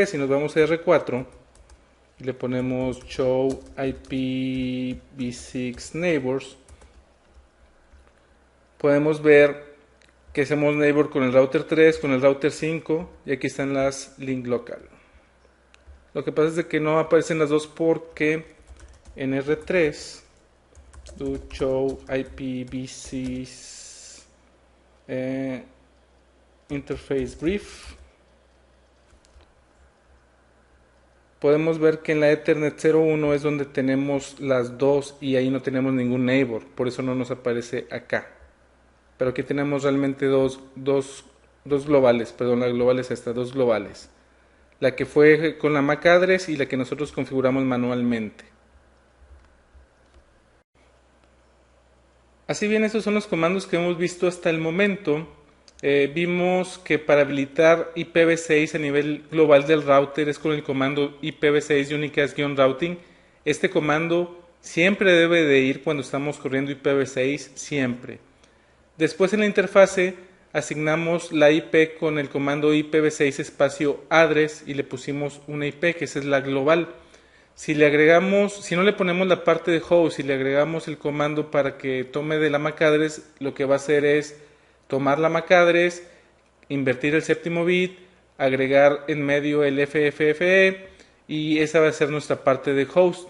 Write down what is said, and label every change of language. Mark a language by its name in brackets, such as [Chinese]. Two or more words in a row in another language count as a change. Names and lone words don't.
[Spanish] Si nos vamos a R4 le ponemos [English] show IPv6 neighbors, [Spanish] podemos ver que hacemos neighbor con el router 3, con el router 5 y aquí están las [English] link local. [Spanish] Lo que pasa es que no aparecen las dos porque en R3 [English] do show IPv6 interface brief [Spanish] podemos ver que en la Ethernet 01 es donde tenemos las dos y ahí no tenemos ningún neighbor, por eso no nos aparece acá. Pero aquí tenemos realmente dos globales, perdón, la global es esta, dos globales. La que fue con la [English] MAC address [Spanish] y la que nosotros configuramos manualmente. Así bien, esos son los comandos que hemos visto hasta el momento. Vimos que para habilitar IPv6 a nivel global del router es con el comando [English] IPv6 unicast-routing. [Spanish] Este comando siempre debe de ir cuando estamos corriendo IPv6, siempre. Después en la interfase asignamos la IP con el comando IPv6 espacio address y le pusimos una IP que esa es la global. Si no le ponemos la parte de host y le agregamos el comando para que tome de la [English] MAC address, [Spanish] lo que va a hacer es tomar la [English] MAC address, [Spanish] invertir el séptimo bit, agregar en medio el FFFE y esa va a ser nuestra parte de host.